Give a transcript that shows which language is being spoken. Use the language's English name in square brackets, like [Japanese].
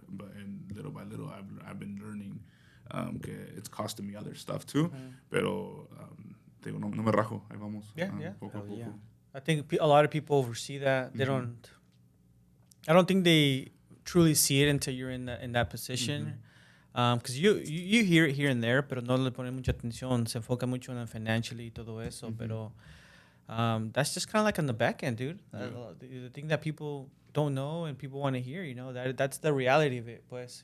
[English] But little by little, I've been learning que it's costing me other stuff too. [Spanish] Pero te digo, no me rajo. Ahí vamos. [English] Yeah. [Spanish] Poco a poco. [English] Yeah. I think a lot of people oversee that. They don't. I don't think they truly see it until you're in that position. Because you hear it here and there, [Spanish] pero no le ponen mucha atención. Se enfoca mucho en financially y todo eso. [English] Pero that's just kind of like on the back end, dude. The thing that people don't know and people want to hear, that's the reality of it, pues,